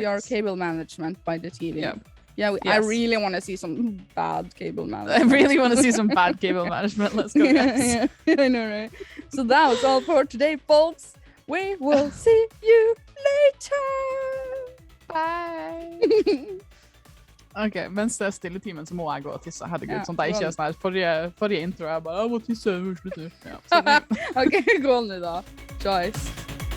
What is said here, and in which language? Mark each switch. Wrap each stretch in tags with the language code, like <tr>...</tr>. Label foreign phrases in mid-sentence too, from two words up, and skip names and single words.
<en>your cable management by the TV. Yeah. Yeah, Yes. I really want to see some bad cable I management. really want to see some bad cable management. Let's go, guys. Yeah, I know, right? So that was all for today, folks. We will see you later. Bye.</en> <no>Ok, mens det er stilletimen så må jeg gå og tisse. Herregud, sånn at jeg ikke er sånn her. Forrige intro, jeg bare, jeg må tisse. Ja, Ok, gå nå da. Choice.</no>